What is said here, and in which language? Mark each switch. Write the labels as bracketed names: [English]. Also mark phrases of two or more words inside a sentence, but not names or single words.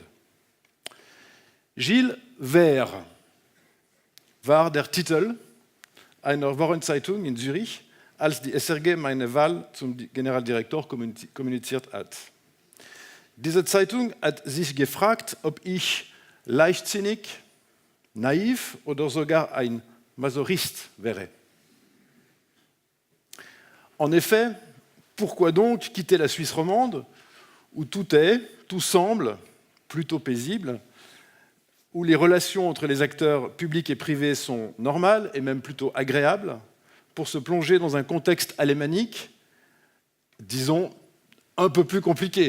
[German] Gilles Wer war der Titel einer Wochenzeitung in Zürich, als die SRG meine Wahl zum Generaldirektor kommuniziert hat. Diese Zeitung hat sich gefragt, ob ich leichtsinnig, naiv oder sogar ein Masochiste wäre. [French] En effet, pourquoi donc quitter la Suisse romande, où tout semble plutôt paisible, où les relations entre les acteurs publics et privés sont normales et même plutôt agréables, pour se plonger dans un contexte alémanique, disons, un peu plus compliqué.